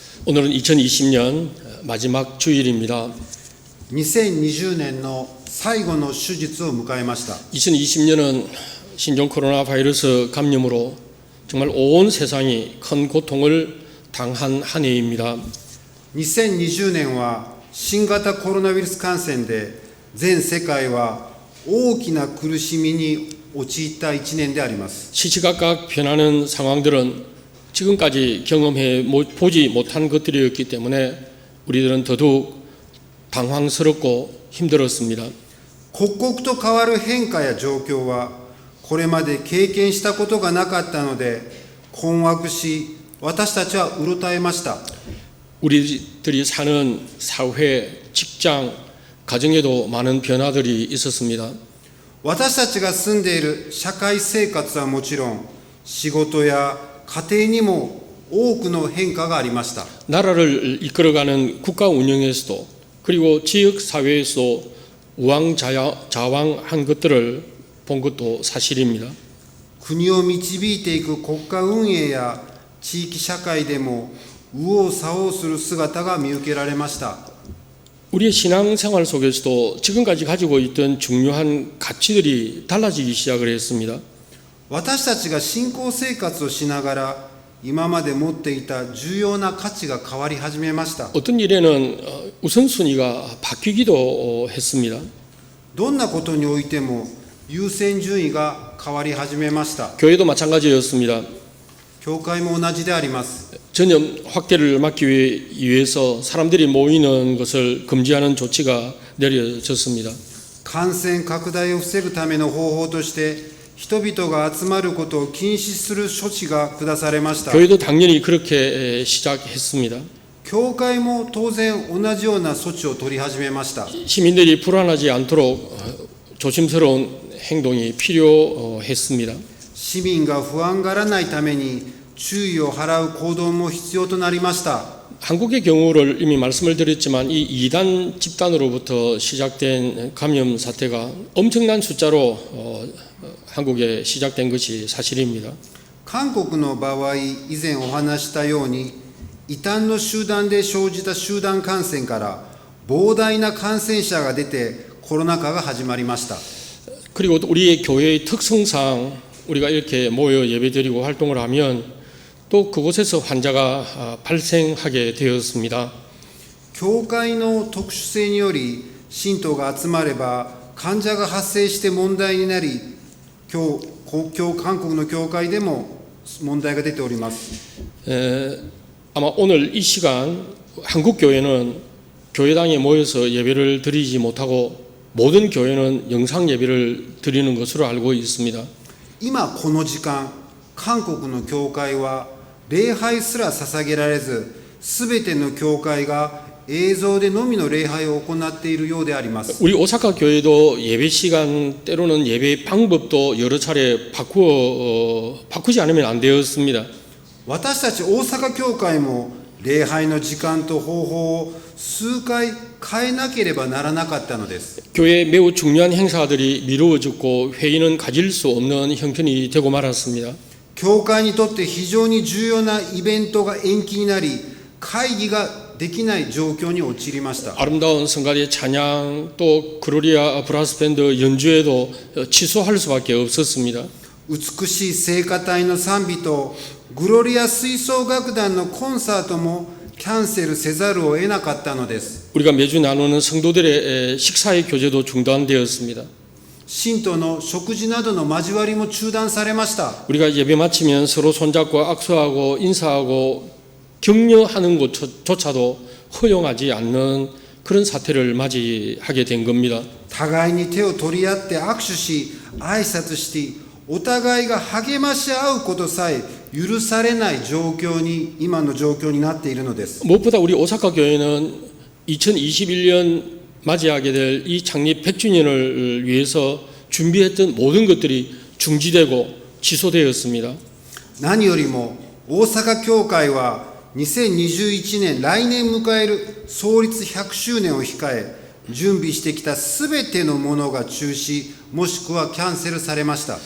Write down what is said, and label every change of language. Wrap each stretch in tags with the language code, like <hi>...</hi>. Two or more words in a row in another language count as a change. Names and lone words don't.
<ko>오늘은 2020년 마지막 주일입니다.</ko> <ja>2020 年の最後の手術を迎えました。</ja> <ko>2020년은 신종 코로나 바이러스 감염으로 정말 온 세상이 큰 고통을 당한 한 해입니다.</ko> <ja>2020 年は新型コロナウイルス感染で全世界は大きな苦しみに陥った1年であります。</ja> <ko>시시각각 변하는 상황들은 지금까지 경험해 보지 못한 것들이었기 때문에 우리들은 더더욱 당황스럽고 힘들었습니다.</ko> <ja>刻々と変わる変化や状況はこれまで経験したことがなかったので困惑し、私たちはうろたえました。</ja> <ko>우리들이 사는 사회, 직장, 가정에도 많은 변화들이 있었습니다.</ko> <ja>私たちが住んでいる社会生活はもちろん、仕事や家庭にも多くの変化がありました。</ja> <ko>나라를 이끌어가는 국가 운영에서도 그리고 지역 사회에서도 우왕좌왕한 것들을 본 것도 사실입니다.</ko> <ja>国を導いていく国家運営や地域社会でも右往左往する姿が見受けられました。</ja> <ko>우리의 신앙생활 속에서도 지금까지 가지고 있던 중요한 가치들이 달라지기 시작을 했습니다.</ko> <ja>私たちが信仰生活をしながら今まで持っていた重要な価値が変わり始めました。</ja> <ko>어떤 일에는 우선순위가 바뀌기도 했습니다.</ko> <ja>どんなことにおいても優先順位が変わり始めました。</ja> <ko>교회도 마찬가지였습니다.</ko> <ja>教会も同じであります。</ja> <ko>전염 확대를 막기 위해서 사람들이 모이는 것을 금지하는 조치가 내려졌습니다.</ko> <ja>感染拡大を防ぐための方法として人々が集まることを禁止する処置が下されました。</ja> <ko>교회도 당연히 그렇게 시작했습니다.</ko> <ja>教会も当然同じような措置を取り始めました。</ja> <ko>시민들이 불안하지 않도록 조심스러운 행동이 필요했습니다.</ko> <ja>市民が不安がらないために注意を払う行動も必要となりました。</ja> <ko>한국의 경우를 이미 말씀을 드렸지만 이 이단 집단으로부터 시작된 감염 사태가 엄청난 숫자로 한국에 시작된 것이 사실입니다.</ko> <ja>韓国の場合、以前お話したように、異端の集団で生じた集団感染から膨大な感染者が出てコロナ禍が始まりました。</ja> <ko>그리고 우리의 교회의 특성상 우리가 이렇게 모여 예배드리고 활동을 하면 또 그곳에서 환자가 발생하게 되었습니다.</ko> <ja>教会の特殊性により信徒が集まれば患者が発生して問題になり、韓国の教会でも問題が出ております。</ja> <ko>아마 오늘 이 시간 한국 교회는 교회당에 모여서 예배를 드리지 못하고 모든 교회는 영상 예배를 드리는 것으로 알고 있습니다.</ko> <ja>今この時間、韓国の教会は礼拝すら捧げられず、すべての教会が映像でのみの礼拝を行っているようであります。</ja> <ko>우리 오사카 교회도 예배 시간 때로는 예배 방법도 여러 차례 바꾸지 않으면 안 되었습니다.</ko> <ja>私たち大阪教会も礼拝の時間と方法を数回変えなければならなかったのです。</ja> <ko>교회에 매우 중요한 행사들이 미루어졌고 회의는 가질 수 없는 형편이 되고 말았습니다.</ko> <ja>教会にとって非常に重要なイベントが延期になり、会議ができない状況に陥りました。</ja> <ko>아름다운 성가대 찬양 또 그로리아 브라스 밴드 연주에도 취소할 수밖에 없었습니다.</ko> <ja>美しい聖歌隊の賛美とグロリア吹奏楽団のコンサートもキャンセルせざるを得なかったのです。</ja> <ko>우리가 매주 나누는 성도들의 식사의 교제도 중단되었습니다.</ko> <ja>信徒の食事などの交わりも中断されました。</ja> <ko>우리가 예배 마치면 서로 손잡고 악수하고 인사하고 격려하는 것조차도 허용하지 않는 그런 사태를 맞이하게 된 겁니다.</ko> <ja>互いに手を取り合って握手し挨拶してお互いが励まし合うことさえ許されない状況に今の状況になっているのです。</ja> <ko>무엇보다 우리 오사카 교회는 2021년 맞이하게 될 이 창립 100주년을 위해서 준비했던 모든 것들이 중지되고 취소되었습니다.</ko> <ja>何よりも大阪教会は2021年来年迎える創立100周年を控え準備してきたすべてのものが中止もしくはキャンセルされました。</ja>